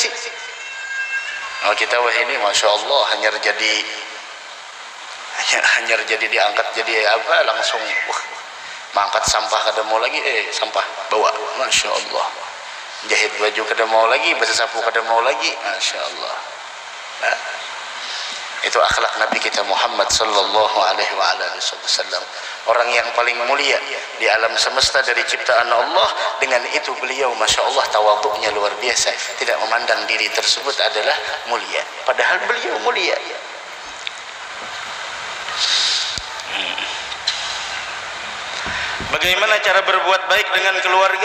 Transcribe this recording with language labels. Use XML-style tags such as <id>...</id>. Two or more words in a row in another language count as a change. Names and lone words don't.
<bjn>Oh kita wah ini</bjn> <ar>ما شاء الله</ar> <bjn>hanya jadi diangkat jadi apa langsung mangkat sampah kada mau lagi sampah bawa,</bjn> <ar>ما شاء الله.</ar> <bjn>Jahit baju kada mau lagi, basuh sapu kada mau lagi,</bjn> <ar>ما شاء الله.</ar> <id>Itu akhlak Nabi kita Muhammad</id> <ar>صلى الله عليه وسلم,</ar> <id>orang yang paling mulia di alam semesta dari ciptaan Allah. Dengan itu beliau</id> <ar>ما شاء الله</ar> <id>tawadhu'nya luar biasa, tidak memandang diri tersebut adalah mulia, padahal beliau mulia. Bagaimana cara berbuat baik dengan keluarga?</id>